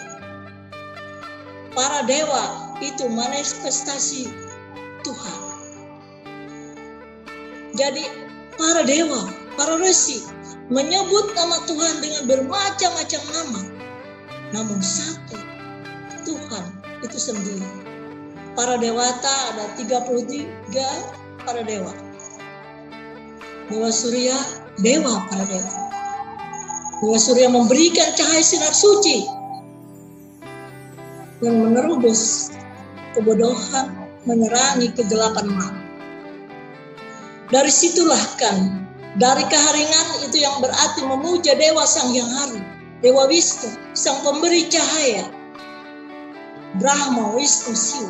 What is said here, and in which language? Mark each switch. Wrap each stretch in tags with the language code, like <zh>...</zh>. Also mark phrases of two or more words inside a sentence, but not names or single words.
<id>Para dewa itu manifestasi Tuhan. Jadi para dewa, para resi menyebut nama Tuhan dengan bermacam-macam nama. Namun satu Tuhan itu sendiri. Para dewata ada 33 para dewa. Dewa Surya, dewa para dewa. Dewa Surya memberikan cahaya sinar suci yang menerobos kebodohan, menerangi kegelapan malam. Dari situlah kan, dari keharingan itu yang berarti memuja Dewa Sang Hyang Hari, Dewa Wisnu, Sang Pemberi Cahaya, Brahma, Wisnu, Siwa.</id>